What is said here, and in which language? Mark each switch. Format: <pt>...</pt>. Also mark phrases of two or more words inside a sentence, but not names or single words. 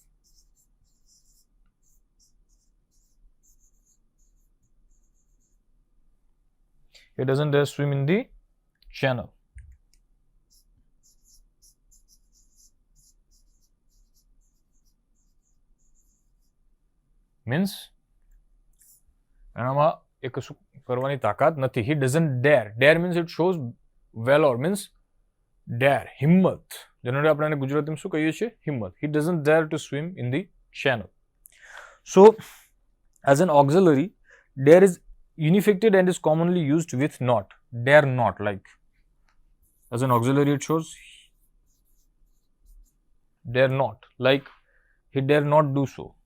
<en>He doesn't dare swim in the channel.</en> <gu>Means એનામાં એક શું કરવાની તાકાત નથી.</gu> <en>He doesn't dare. Dare means it shows valor. Means dare,</en> <gu>હિંમત. જનરલી આપણે એને ગુજરાતીમાં શું કહીએ છીએ? હિંમત.</gu> <en>He doesn't dare to swim in the channel. So as an auxiliary, dare is ineffective and is commonly used with not. Dare not, like as an auxiliary it shows dare not, like he dare not do so.</en>